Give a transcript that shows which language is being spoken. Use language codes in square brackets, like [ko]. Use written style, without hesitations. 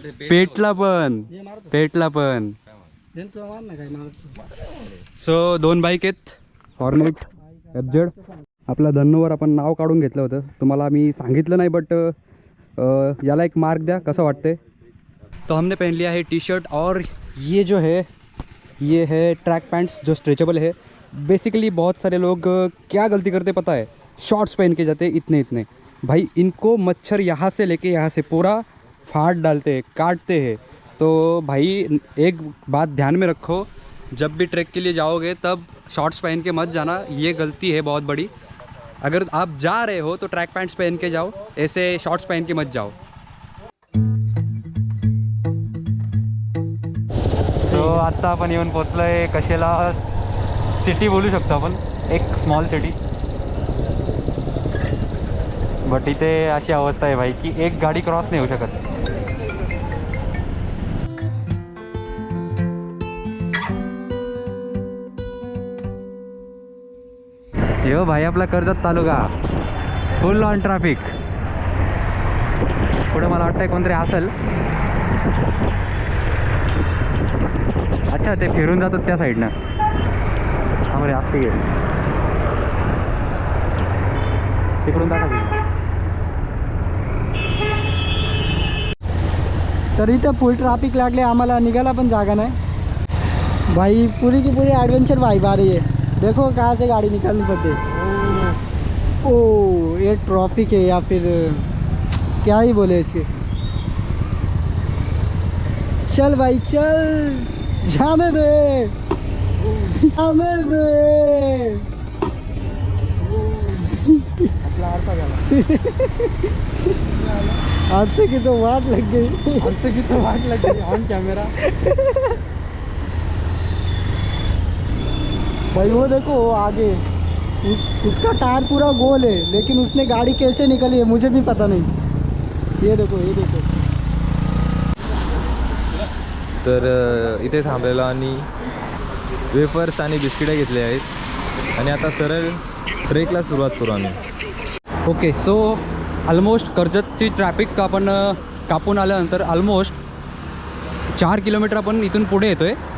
[mr] पेटला पण so 2 bike आहेत, हॉर्नेट, FZ. आपल्या धन्नोवर आपण नाव काढून घेतलं होतं, तुम्हाला मी सांगितलं नाही, बट याला एक मार्क द्या, कसं वाटतंय. [hi] तो हमने पहन लिया है टी शर्ट और ये जो है ये है ट्रैक पैंट्स जो स्ट्रेचेबल है. बेसिकली बहुत सारे लोग क्या गलती करते पता है, शॉर्ट्स पहन के जाते इतने भाई. इनको मच्छर यहाँ से लेके यहाँ से पूरा फाड़ डालते हैं, काटते हैं. तो भाई एक बात ध्यान में रखो, जब भी ट्रैक के लिए जाओगे तब शॉर्ट्स पहन के मत जाना, ये गलती है बहुत बड़ी. अगर आप जा रहे हो तो ट्रैक पैंट्स पहन के जाओ, ऐसे शॉर्ट्स पहन के मत जाओ. [mr] सो आत्ता आपण येऊन पोचलो आहे कशेला सिटी बोलू शकतो आपण, एक स्मॉल सिटी. बट इथे अशी अवस्था आहे भाई की एक गाडी क्रॉस नाही होऊ शकत. यो भाई आपला कर्जत तालुका फुल ऑन ट्रॅफिक. पुढे मला वाटतंय कोणतरी असेल. अच्छा, ते फिरून जातात त्या साईडनं. आम्हाला असते गे तिकडून टाका. तर इथं फुल ट्रॅफिक लागले, आम्हाला निघायला पण जागा नाही भाई. [hi] पूरी की पूरी एडवेंचर वाइब आ रही है. देखो कहाँ से गाड़ी निकालनी पड़ती है. ओ ये ट्रॉफिक है या फिर क्या ही बोले इसके. चल भाई चल, जाने दे, जाने दे. आरसे की तो वाट लग गई, आरसे की तो वाट लग गई ऑन कैमरा. भाई वो देखो आगे उसका टायर पूरा गोल है, लेकिन उसने गाड़ी कैसे निकली है मुझे भी पता नहीं. ये देखो, ये देखो. [mr] तर इथे थांबलेलो आणि वेफर्स आणि बिस्किटे घेतले आहेत आणि आता सरळ ट्रेकला सुरुवात करू आम्ही. ओके, सो ऑलमोस्ट कर्जतची ट्रॅफिक आपण कापून आल्यानंतर ऑलमोस्ट 4 किलोमीटर आपण इथून पुढे येतो आहे.